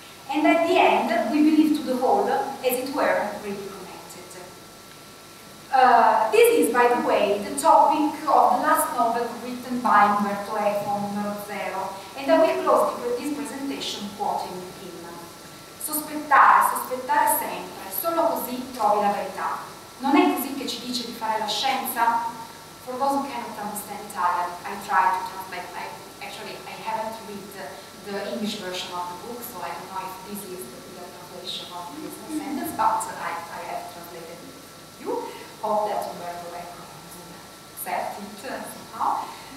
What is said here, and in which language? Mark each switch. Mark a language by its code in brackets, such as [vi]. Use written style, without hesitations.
[en] And at the end, we believe to the whole, as it were, really connected. This is, by the way, the topic of the last novel written by Umberto Eco, Zéro, and I will close this presentation quoting him. [it] Sospettare sempre, solo così trovi la verità. Non è così che ci dice di fare la scienza? [en] For those who cannot understand Italian, I try to translate. I haven't read the English version of the book, so I don't know if this is the translation of this sentence, but I have translated it for you. Hope that Umberto Eco accept it somehow.